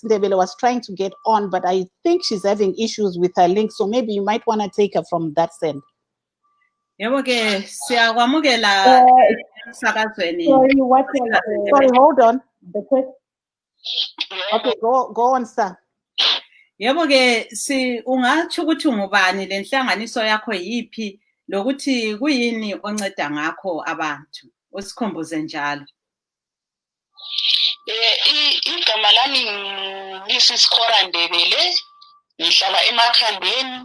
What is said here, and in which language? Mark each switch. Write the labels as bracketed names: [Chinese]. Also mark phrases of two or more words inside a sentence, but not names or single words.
[English] Ndebele was trying to get on, but I think she's having issues with her link, so maybe you might want to take her from that side. Okay, Sorry, what was Sorry, hold on. the question? Okay, go on, sir. [North Ndebele] Yebo ke ungatsho ukuthi ungubani lenhlanganiso yakho yipi lokuthi kuyini onceda ngakho abantu usikhumbuze njalo. Igama lami ngisisikora Ndebele, ngihlala eMakhandeni.